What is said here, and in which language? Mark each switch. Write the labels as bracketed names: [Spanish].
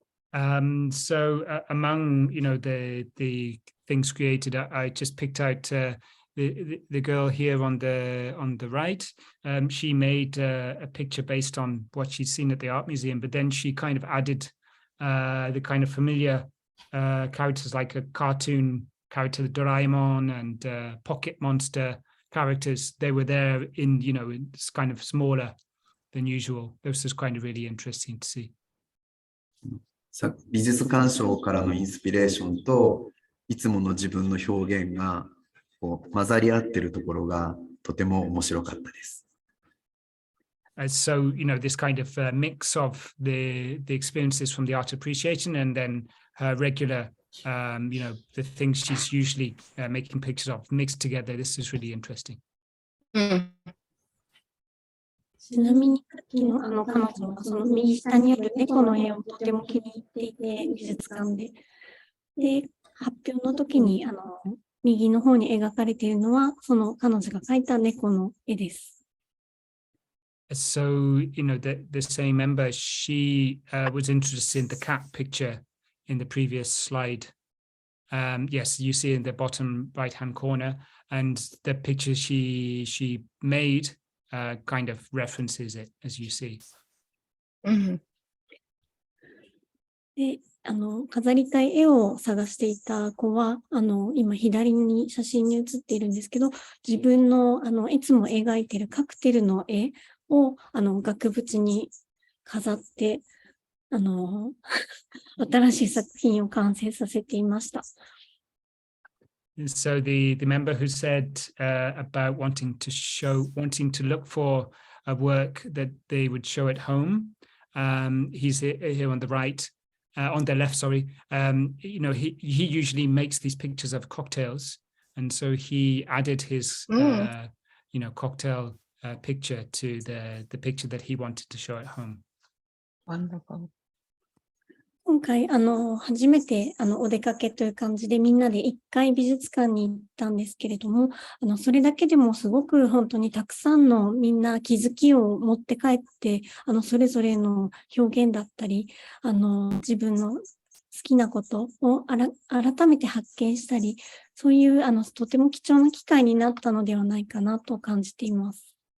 [English] So among the things created, I just picked out the girl here on the right. She made a picture based on what she'd seen at the art museum, but then she kind of added the kind of familiar characters like a cartoon character, the Doraemon, and Pocket Monster characters. They were there in it's kind of smaller than usual. This was kind of really interesting to see. [Japanese] 美術鑑賞からのインスピレーションといつもの自分の表現が混ざり合ってるところがとても面白かったです。 [English] So, this kind of mix of the experiences from the art appreciation and then her regular, the things she's usually making pictures of mixed together. This is really interesting. [Japanese] ちなみに、彼女はその右下にある猫の絵をとても気に入っていて、美術館で。で、発表の時に、右の方に描かれているのは、その彼女が描いた猫の絵です。 [English] So, the same member, she was interested in the cat picture in the previous slide. Yes, you see in the bottom right-hand corner, and the picture she made kind of references it, as you see. [Japanese] で、飾りたい絵を探していた子は、今左に写真に写っているんですけど、自分の、いつも描いているカクテルの絵を、額縁に飾って、新しい作品を完成させていました。 [English] So the member who said about wanting to look for a work that they would show at home, he's here on the right, on the left, sorry. He usually makes these pictures of cocktails, and so he added his cocktail picture to the picture that he wanted to show at home. Wonderful. [Japanese] 今回、初めて、お出かけという感じでみんなで一回美術館に行ったんですけれども、それだけでもすごく本当にたくさんのみんな気づきを持って帰って、それぞれの表現だったり、自分の好きなことを改めて発見したり、そういう、とても貴重な機会になったのではないかなと感じています。